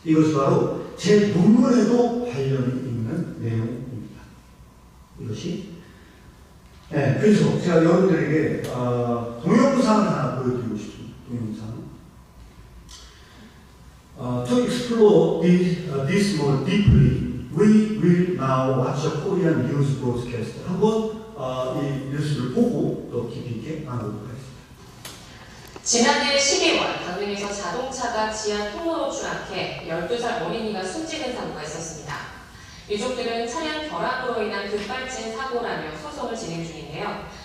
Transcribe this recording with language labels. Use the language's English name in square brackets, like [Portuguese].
[Korean] 이것이 바로 제 논문에도 관련이 있는 내용입니다. 이것이 그래서 제가 여러분들에게 동영상을 하나 보여드리고 싶습니다. 동영상. [English] To explore this more deeply, we will now watch a Korean news broadcast. [Korean] 한번 이 뉴스를 보고 더 깊이 있게 나눠보도록 하겠습니다. 지난해 12월 강릉에서 자동차가 지하 통로로 추락해 12살 어린이가 숨지는 사고가 있었습니다. 유족들은 차량 결함으로 인한 급발진 사고라며 소송을 진행 중인데요.